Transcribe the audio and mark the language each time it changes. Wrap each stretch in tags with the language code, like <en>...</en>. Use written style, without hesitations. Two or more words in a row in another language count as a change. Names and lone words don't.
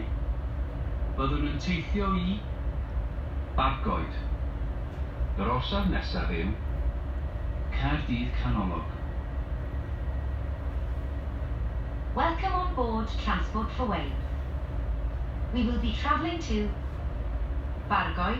<cy>Byddwn yn teithio I Bargoed. Yr orsaf nesaf yw Caerdydd Canolog.</cy> <en>Welcome on board Transport for Wales. We will be travelling to Bargoed.</en>